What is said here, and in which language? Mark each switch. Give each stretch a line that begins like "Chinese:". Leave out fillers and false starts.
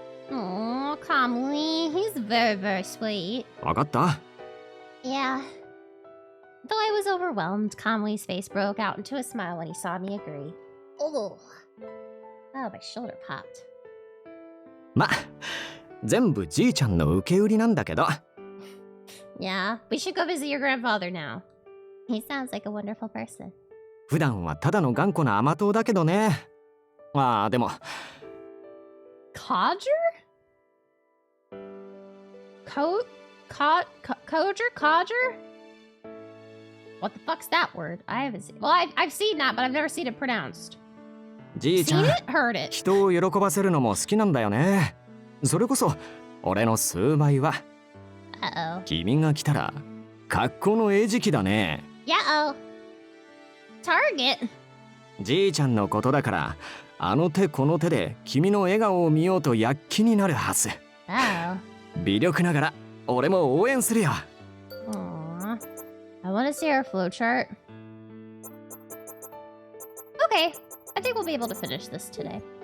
English: Aww, Kamui, he's very, very sweet.
Japanese: わかった？
English: Yeah. Though I was overwhelmed, Kamui's face broke out into a smile when he saw me agree. Oh, my shoulder popped.
Japanese: ま、全部じいちゃんの受け売りなんだけど。
English: Yeah, we should go visit your grandfather now. He sounds like a wonderful person.
Japanese: 普段はただの頑固な甘党だけどね。まあでも。
English: Codger? Codger? What the fuck's that word? I haven't seen. Well, I've seen that, but I've never seen it pronounced.
Japanese: じいちゃん、
English: Seen it? Heard it.
Japanese: 人を喜ばせるのも好きなんだよね。それこそ俺の数倍は。
English: Uh-oh.
Japanese: 君が来たら格好の餌食だね。
English: Yeah-oh. Target.
Japanese: じいちゃんのことだから、あの手この手で君の笑顔を見ようと躍起になるはず。
English: Oh.
Japanese: 微力ながら俺も応援するよ。
English: Aww. I want to see our flowchart. Okay, I think we'll be able to finish this today.